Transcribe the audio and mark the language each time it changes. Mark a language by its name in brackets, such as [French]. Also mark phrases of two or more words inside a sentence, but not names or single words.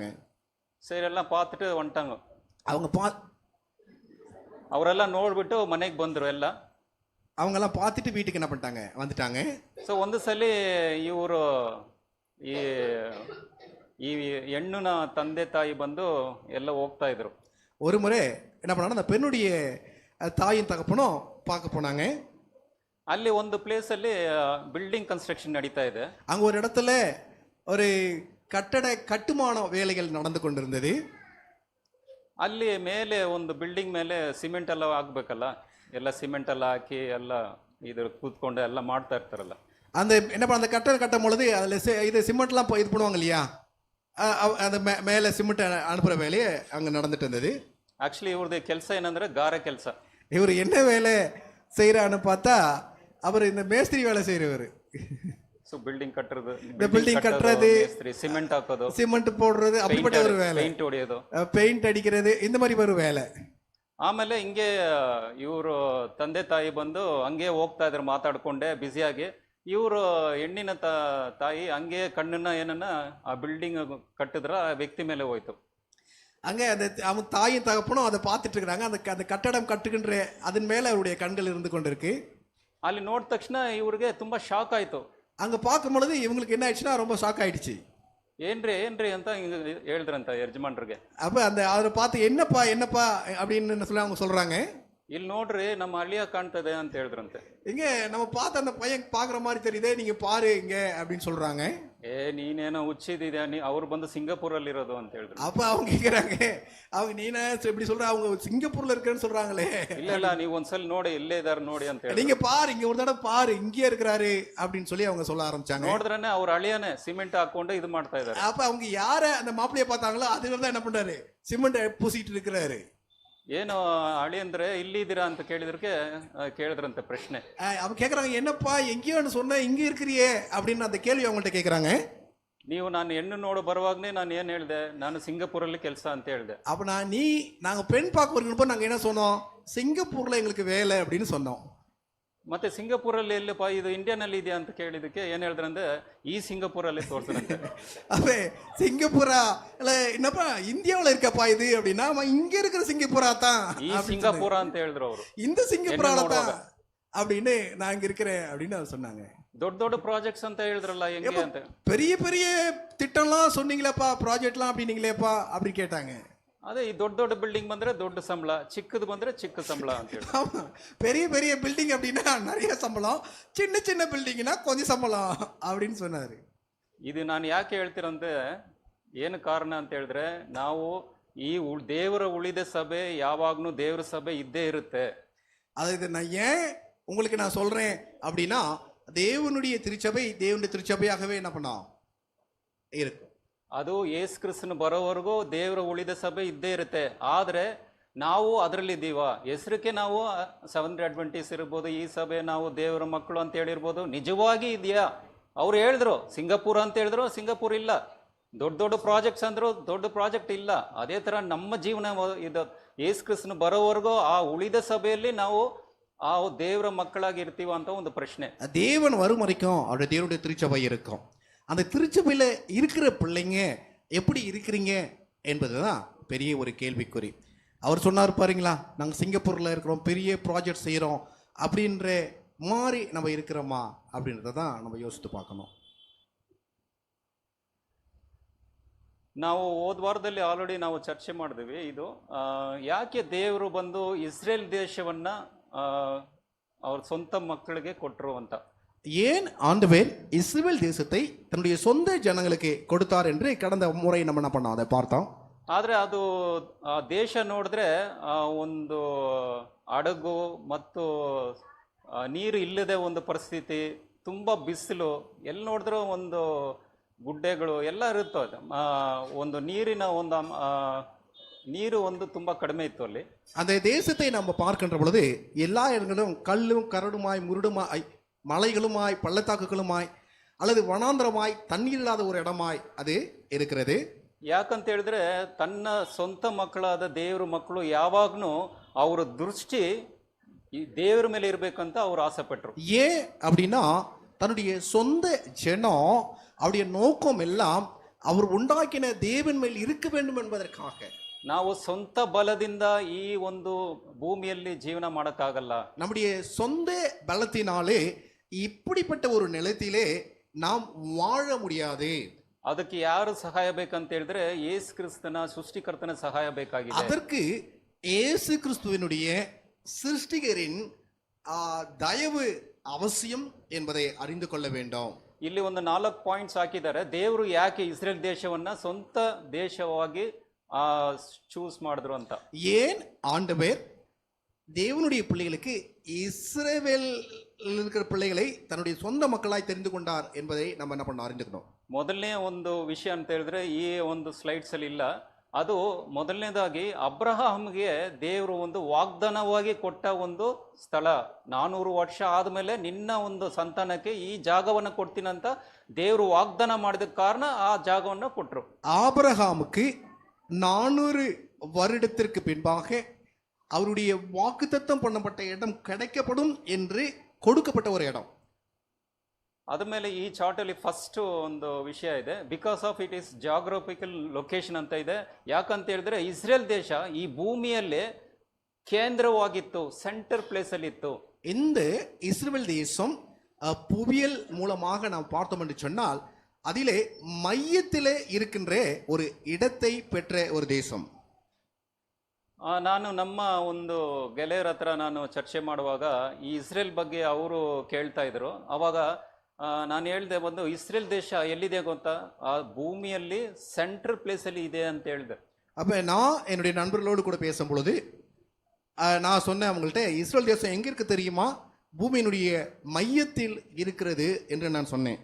[Kannada] ಸರಿ, ಎಲ್ಲ ಪಾತ್ಬಿಟ್ಟು ಹೊಂಟಾಂಗ. [Tamil] அவங்க [Kannada] ಅವರೆಲ್ಲ ನೋಡ್ಬಿಟ್ಟು ಮನೆಗೆ ಬಂದ್ರು ಎಲ್ಲ. [Tamil] அவங்கெல்லாம் பார்த்துட்டு வீட்டுக்கு என்ன பண்ணிட்டாங்க, வந்துட்டாங்க. [Kannada] ಸೊ ಒಂದು ಸಲ ಇವರು ಈ ಈ ಹೆಣ್ಣಿನ ತಂದೆ ತಾಯಿ ಬಂದು ಎಲ್ಲ ಹೋಗ್ತಾ ಇದ್ರು. [Tamil] ஒரு முறை என்ன பண்ணாங்க, அந்த பெண்ணுடைய தாயின் தகப்பனும் பார்க்க போனாங்க. [Kannada] ಅಲ್ಲಿ ಒಂದು ಪ್ಲೇಸ್ ಅಲ್ಲಿ [English] building construction [Kannada] ನಡೀತಾ ಇದೆ. [Tamil] அங்க ஒரு இடத்துல ஒரு கட்டுமான வேலைகள் நடந்து கொண்டிருந்தது. [Kannada] ಅಲ್ಲಿ ಮೇಲೆ ಒಂದು ಬಿಲ್ಡಿಂಗ್ ಮೇಲೆ ಸಿಮೆಂಟ್ ಎಲ್ಲ ಹಾಕ್ಬೇಕಲ್ಲ, ಎಲ್ಲ ಸಿಮೆಂಟ್ ಎಲ್ಲ ಹಾಕಿ ಎಲ್ಲ ಇದ್ರ ಕೂತ್ಕೊಂಡು ಎಲ್ಲ ಮಾಡ್ತಾ ಇರ್ತಾರಲ್ಲ. [Tamil] அந்த என்ன பண்ண அந்த கட்டடம் கட்டும் பொழுது அதில் இது சிமெண்ட்லாம் இது பண்ணுவாங்க இல்லையா, அந்த மேலே சிமெண்ட் அனுப்புகிற வேலையே அங்கே நடந்துட்டு இருந்தது. [Kannada] ಆಕ್ಚುಲಿ ಇವ್ರದ್ದು ಕೆಲಸ ಏನಂದ್ರೆ ಗಾರೆ ಕೆಲಸ. [Tamil] இவர் என்ன வேலை செய்கிறான்னு பார்த்தா அவர் இந்த மேஸ்திரி வேலை செய்கிறவர். [Kannada] ಸೊ ಬಿಲ್ಡಿಂಗ್ ಕಟ್ಟறது, [Tamil] இந்த பில்டிங் கட்டுறது, [Kannada] ಸಿಮೆಂಟ್ ಹಾಕೋದು, [Tamil] சிமெண்ட் போடுறது, அப்படிப்பட்ட ஒரு வேலை, [Kannada] ಪೇಂಟ್ ಹೊಡೆಯೋದು, [Tamil] பெயிண்ட் அடிக்கிறது, இந்த மாதிரி ஒரு வேலை. [Kannada] ಆಮೇಲೆ ಹಿಂಗೆ ಇವರು ತಂದೆ ತಾಯಿ ಬಂದು ಹಂಗೆ ಹೋಗ್ತಾ ಇದ್ರು ಮಾತಾಡ್ಕೊಂಡೆ ಬ್ಯುಸಿಯಾಗಿ. ಇವರು ಹೆಣ್ಣಿನ ತಾಯಿ ಹಂಗೆ ಕಣ್ಣನ್ನ ಏನನ್ನ ಆ ಬಿಲ್ಡಿಂಗ್ ಕಟ್ಟಿದ್ರ ಆ ವ್ಯಕ್ತಿ ಮೇಲೆ ಹೋಯ್ತು. [Tamil] அங்கே அந்த அவங்க தாயும் தகப்பனும் அதை பார்த்துட்டு இருக்கிறாங்க. அந்த கட்டடம் கட்டுகின்ற அதன் மேலே அவருடைய கண்கள் இருந்து கொண்டிருக்கு. [Kannada] ಅಲ್ಲಿ ನೋಡಿದ ತಕ್ಷಣ ಇವ್ರಿಗೆ ತುಂಬಾ ಶಾಕ್ ಆಯ್ತು. [Tamil] அங்கே பார்க்கும் பொழுது இவங்களுக்கு என்ன ஆயிடுச்சுன்னா ரொம்ப ஷாக் ஆயிடுச்சு. [Kannada] ಏನ್ರಿ ಅಂತ ಹೇಳಿದ್ರಂತ ಯಜಮಾನ್ರಿಗೆ. [Tamil] அப்போ அதை பார்த்து என்னப்பா அப்படின்னு சொல்லி அவங்க சொல்றாங்க. [Kannada] ಇಲ್ಲಿ ನೋಡ್ರಿ ನಮ್ಮ ಅಳಿಯ ಕಾಣ್ತದೆ ಅಂತ ಹೇಳಿದ್ರಂತೆ. [Tamil] இங்க நம்ம பார்த்து அந்த பையன் பாக்குற மாதிரி தெரியுதே, நீங்க பாரு இங்க அப்படின்னு சொல்றாங்க. [Kannada] ನೀನೇನೋ ಹುಚ್ಚಿದ್ಯಾ, ಅವ್ರು ಬಂದು ಸಿಂಗಾಪುರಲ್ಲಿ ಇರೋದು ಅಂತ ಹೇಳಿದ್ರು. [Tamil] அப்ப அவங்க கேக்குறாங்க, அவங்க நீனா இப்படி சொல்ற, அவங்க சிங்கப்பூர்ல இருக்கேன்னு சொல்றாங்களே. [Kannada] ಇಲ್ಲ ನೀವು ಒಂದ್ಸಲ ನೋಡಿ ಇಲ್ಲೇ ಇದಾರೆ ನೋಡಿ ಅಂತ ಹೇಳಿ, [Tamil] நீங்க பாரு இங்க ஒரு தடவை பாரு இங்கே இருக்கிறாரு அப்படின்னு சொல்லி அவங்க சொல்ல ஆரம்பிச்சாங்க. [Kannada] ನೋಡಿದ್ರೇನೆ ಅವ್ರ ಅಳಿಯನೇ ಸಿಮೆಂಟ್ ಹಾಕೊಂಡು ಇದು ಮಾಡ್ತಾ ಇದಾರೆ. [Tamil] அப்ப அவங்க யார அந்த மாப்பிளைய பார்த்தாங்களோ அதுல தான் என்ன பண்றாரு, சிமெண்ட் பூசிட்டு இருக்கிறாரு. [Kannada] ಏನು ಅಳಿ ಅಂದ್ರೆ ಇಲ್ಲಿದ್ದೀರಾ ಅಂತ ಕೇಳಿದ್ರಂತೆ ಪ್ರಶ್ನೆ. [Tamil] அவங்க கேக்குறாங்க, என்னப்பா எங்கேயோன்னு சொன்ன இங்க இருக்கிறியே அப்படின்னு அந்த கேள்வி அவங்கள்ட்ட கேக்குறாங்க. [Kannada] ನೀವು ನಾನು ಹೆಣ್ಣು ನೋಡು ಬರುವಾಗನೇ ನಾನು ಏನ್ ಹೇಳಿದೆ, ನಾನು ಸಿಂಗಪೂರಲ್ಲಿ ಕೆಲಸ ಅಂತ ಹೇಳಿದೆ. [Tamil] அப்ப நாங்க பெண் பார்க்க வருகிறப்ப நாங்க என்ன சொன்னோம், சிங்கப்பூர்ல எங்களுக்கு வேலை அப்படின்னு சொன்னோம். [Kannada] ಮತ್ತೆ ಸಿಂಗಪೂರಲ್ಲಿ ಎಲ್ಲಿಪ್ಪ ಇದು ಇಂಡಿಯಾನಲ್ಲಿ ಇದೆಯಾ ಅಂತ ಕೇಳಿದಕ್ಕೆ ಏನ್ ಹೇಳಿದ್ರಂದ್ರೆ, ಈ ಸಿಂಗಪೂರಲ್ಲಿ ತೋರಿಸಿದ್ರಂತೆ. [Tamil] அப்ப சிங்கப்பூரா இல்ல என்னப்பா இந்தியாவுல இருக்கப்பா இது அப்படின்னா, இங்க இருக்கிற சிங்கப்பூரா தான், [Kannada] ಈ ಸಿಂಗಪೂರ ಅಂತ ಹೇಳಿದ್ರು ಅವರು. [Tamil] இந்த சிங்கப்பூரால தான் அப்படின்னு நான் இங்க இருக்கிறேன் அப்படின்னு அவர் சொன்னாங்க. [Kannada] ದೊಡ್ಡ ದೊಡ್ಡ ಪ್ರಾಜೆಕ್ಟ್ಸ್ ಅಂತ ಹೇಳಿದ್ರಲ್ಲ ಹೆಂಗೆ ಅಂತ. [Tamil] பெரிய பெரிய திட்டம்லாம் சொன்னீங்களேப்பா, ப்ராஜெக்ட்லாம் அப்படின்னீங்களேப்பா அப்படி கேட்டாங்க. [Kannada] ಅದೇ ಈ ದೊಡ್ಡ ದೊಡ್ಡ ಬಿಲ್ಡಿಂಗ್ ಬಂದ್ರೆ ದೊಡ್ಡ ಸಂಬಳ, ಚಿಕ್ಕದು ಬಂದ್ರೆ ಚಿಕ್ಕ ಸಂಬಳ ಅಂತ ಹೇಳಿ. [Tamil] பெரிய பெரிய பில்டிங் அப்படின்னா நிறைய சம்பளம், சின்ன சின்ன பில்டிங்னா கொஞ்சம் சம்பளம் அப்படின்னு சொன்னாரு. [Kannada] ಇದು ನಾನು ಯಾಕೆ ಹೇಳ್ತೀರಂದ್ರೆ, ಏನು ಕಾರಣ ಅಂತ ಹೇಳಿದ್ರೆ, ನಾವು ಈ ದೇವರ ಉಳಿದ ಸಭೆ ಯಾವಾಗ್ಲೂ ದೇವರ ಸಭೆ ಇದ್ದೇ ಇರುತ್ತೆ. [Tamil] அது நான் ஏன் உங்களுக்கு நான் சொல்றேன் அப்படின்னா, தேவனுடைய திருச்சபை தேவனுடைய திருச்சபையாகவே என்ன பண்ணோம் இருக்கும். [Kannada] ಅದು ಯೇಸು ಕ್ರಿಸ್ತನ ಬರೋವರೆಗೂ ದೇವರ ಉಳಿದ ಸಭೆ ಇದ್ದೇ ಇರುತ್ತೆ. ಆದ್ರೆ ನಾವು ಅದರಲ್ಲಿ ಇದ್ದೀವ, ಹೆಸರಿಗೆ ನಾವು ಸೆವೆಂತ್ ಅಡ್ವೆಂಟಿಸ್ಟ್ ಇರ್ಬೋದು, ಈ ಸಭೆ ನಾವು ದೇವರ ಮಕ್ಕಳು ಅಂತ ಹೇಳಿರ್ಬೋದು, ನಿಜವಾಗಿ ಇದೆಯಾ? ಅವ್ರು ಹೇಳಿದ್ರು ಸಿಂಗಪೂರ್ ಅಂತ ಹೇಳಿದ್ರು, ಸಿಂಗಪೂರ್ ಇಲ್ಲ. ದೊಡ್ಡ ದೊಡ್ಡ ಪ್ರಾಜೆಕ್ಟ್ಸ್ ಅಂದ್ರು, ದೊಡ್ಡ ಪ್ರಾಜೆಕ್ಟ್ ಇಲ್ಲ. ಅದೇ ತರ ನಮ್ಮ ಜೀವನ ಇದು ಯೇಸು ಕ್ರಿಸ್ತನ ಬರೋವರೆಗೂ ಆ ಉಳಿದ ಸಭೆಯಲ್ಲಿ ನಾವು ಆ ದೇವರ ಮಕ್ಕಳಾಗಿ ಇರ್ತೀವ ಅಂತ ಒಂದು ಪ್ರಶ್ನೆ. [Tamil] தேவன் வரும் வரைக்கும் அவருடைய தேவனுடைய திருச்சபை இருக்கும். அந்த திருச்சபையில் இருக்கிற பிள்ளைங்க எப்படி இருக்கிறீங்க என்பதுதான் பெரிய ஒரு கேள்விக்குறி. அவர் சொன்னார் பாருங்களா, நாங்கள் சிங்கப்பூரில் இருக்கிறோம், பெரிய ப்ராஜெக்ட் செய்கிறோம் அப்படின்ற மாதிரி நம்ம இருக்கிறோமா அப்படின்றத தான் நம்ம யோசித்து பார்க்கணும். [Kannada] ನಾವು ಹೋದ ವಾರದಲ್ಲಿ ಆಲ್ರೆಡಿ ನಾವು ಚರ್ಚೆ ಮಾಡಿದ್ವಿ. ಇದು ಯಾಕೆ ದೇವರು ಬಂದು ಇಸ್ರೇಲ್ ದೇಶವನ್ನ ಅವ್ರ ಸ್ವಂತ ಮಕ್ಕಳಿಗೆ ಕೊಟ್ಟರು ಅಂತ. [Tamil] ஏன் ஆண்டவர் இஸ்ரவேல் தேசத்தை தன்னுடைய சொந்த ஜனங்களுக்கு கொடுத்தார் என்று கடந்த முறை நம்ம என்ன பண்ணோம், அதை பார்த்தோம். [Kannada] ಆದರೆ ಅದು ಆ ದೇಶ ನೋಡಿದ್ರೆ ಒಂದು ಹಡಗು ಮತ್ತು ನೀರು ಇಲ್ಲದೆ ಒಂದು ಪರಿಸ್ಥಿತಿ, ತುಂಬ ಬಿಸಿಲು, ಎಲ್ಲಿ ನೋಡಿದ್ರೂ ಒಂದು ಗುಡ್ಡೆಗಳು ಎಲ್ಲ ಇರುತ್ತೆ. ಒಂದು ನೀರಿನ ಒಂದು ನೀರು ಒಂದು ತುಂಬಾ ಕಡಿಮೆ ಇತ್ತು ಅಲ್ಲಿ. [Tamil] அந்த தேசத்தை நம்ம பார்க்கின்ற பொழுது எல்லா இடங்களும் கல்லும் கரடுமாய் முருடுமாய் மலைகளுமாய் பள்ளத்தாக்குகளுமாய் அல்லது வனாந்திரமாய் தண்ணீர் இல்லாத ஒரு இடமாய் அது இருக்கிறது. [Kannada] ಯಾಕಂತ ಹೇಳಿದ್ರೆ ತನ್ನ ಸ್ವಂತ ಮಕ್ಕಳಾದ ದೇವ್ರ ಮಕ್ಕಳು ಯಾವಾಗ್ನೂ ಅವ್ರ ದೃಷ್ಟಿ ಈ ದೇವ್ರ ಮೇಲೆ ಇರ್ಬೇಕಂತ ಅವ್ರು ಆಸೆ ಪಟ್ರು. [Tamil] ஏன் அப்படின்னா தன்னுடைய சொந்த ஜனம் அவருடைய நோக்கம் எல்லாம் அவர் உண்டாக்கின தேவன் மேல் இருக்க வேண்டும் என்பதற்காக. [Kannada] ನಾವು ಸ್ವಂತ ಬಲದಿಂದ ಈ ಒಂದು ಭೂಮಿಯಲ್ಲಿ ಜೀವನ ಮಾಡಕ್ಕಾಗಲ್ಲ. [Tamil] நம்முடைய சொந்த பலத்தினாலே இப்படிப்பட்ட ஒரு நிலத்திலே நாம் வாழ முடியாது. [Kannada] ಅದಕ್ಕೆ ಯಾರು ಸಹಾಯ ಬೇಕಂತ ಹೇಳಿದ್ರೆ ಯೇಸು ಕ್ರಿಸ್ತನ ಸೃಷ್ಟಿಕರ್ತನ ಸಹಾಯ ಬೇಕಾಗಿದೆ. [Tamil] அதற்கு இயேசு கிறிஸ்துவினுடைய சிருஷ்டிகரின் தயவு அவசியம் என்பதை அறிந்து கொள்ள வேண்டும். [Kannada] ಇಲ್ಲಿ ಒಂದು 4 ಪಾಯಿಂಟ್ಸ್ ಹಾಕಿದ್ದಾರೆ. ದೇವರು ಯಾಕೆ ಇಸ್ರೇಲ್ ದೇಶವನ್ನ ಸ್ವಂತ ದೇಶವಾಗಿ ಚೂಸ್ ಮಾಡಿದ್ರು ಅಂತ. [Tamil] ஏன் ஆண்டவர் தேவனுடைய பிள்ளைகளுக்கு இஸ்ரவேல் இருக்கிற பிள்ளைகளை தன்னுடைய சொந்த மக்களாய் தெரிந்து கொண்டார் என்பதை நம்ம என்ன பண்ண அறிந்துக்கணும். [Kannada] ಮೊದಲನೇ ಒಂದು ವಿಷಯ ಅಂತ ಹೇಳಿದ್ರೆ ಈ ಒಂದು ಸ್ಲೈಡ್ಸ್ ಅಲ್ಲಿ ಇಲ್ಲ. ಅದು ಮೊದಲನೇದಾಗಿ ಅಬ್ರಹಾಮ್ಗೆ ದೇವರು ಒಂದು ವಾಗ್ದಾನವಾಗಿ ಕೊಟ್ಟ ಒಂದು ಸ್ಥಳ. 400 ವರ್ಷ ಆದ್ಮೇಲೆ ನಿನ್ನ ಒಂದು ಸಂತಾನಕ್ಕೆ ಈ ಜಾಗವನ್ನು ಕೊಡ್ತೀನಂತ ದೇವರು ವಾಗ್ದಾನ ಮಾಡಿದ ಕಾರಣ ಆ ಜಾಗವನ್ನು ಕೊಟ್ರು. [Tamil] ஆபிரகாமுக்கு 400 வருடத்திற்கு பின்பாக அவருடைய வாக்குத்தத்தம் பண்ணப்பட்ட இடம் கிடைக்கப்படும் என்று கொடுக்கப்பட்ட ஒரு இடம். [Kannada] ಅದಾದ್ಮೇಲೆ ಈ ಚಾರ್ಟ್ ಅಲ್ಲಿ ಫಸ್ಟ್ ಒಂದು ವಿಷಯ ಇದೆ. [English] because of it is geographical location [Kannada] ಅಂತ ಇದೆ. ಯಾಕಂತ ಹೇಳಿದ್ರೆ ಇಸ್ರೇಲ್ ದೇಶ ಈ ಭೂಮಿಯಲ್ಲೇ ಕೇಂದ್ರವಾಗಿತ್ತು, [English] center place [Kannada] ಅಲ್ಲಿ ಇತ್ತು. [Tamil] இந்த இஸ்ரவேல் தேசம் புவியியல் மூலமாக நாம் பார்த்தோம் என்று சொன்னால் அதிலே மையத்திலே இருக்கின்ற ஒரு இடத்தை பெற்ற ஒரு தேசம். [Kannada] ನಾನು ನಮ್ಮ ಒಂದು ಗೆಳೆಯರ ಹತ್ರ ನಾನು ಚರ್ಚೆ ಮಾಡುವಾಗ ಈ ಇಸ್ರೇಲ್ ಬಗ್ಗೆ ಅವರು ಕೇಳ್ತಾ ಇದ್ರು. ಅವಾಗ ನಾನು ಹೇಳಿದೆ, ಒಂದು ಇಸ್ರೇಲ್ ದೇಶ ಎಲ್ಲಿದೆ ಗೊತ್ತಾ, ಆ ಭೂಮಿಯಲ್ಲಿ [English] central place [Kannada] ಅಲ್ಲಿ ಇದೆ ಅಂತ ಹೇಳಿದೆ. [Tamil] அப்போ நான் என்னுடைய நண்பர்களோடு கூட பேசும் பொழுது நான் சொன்னேன் அவங்கள்ட்ட, இஸ்ரேல் தேசம் எங்கே இருக்கு தெரியுமா, பூமியினுடைய மையத்தில் இருக்கிறது என்று நான் சொன்னேன்.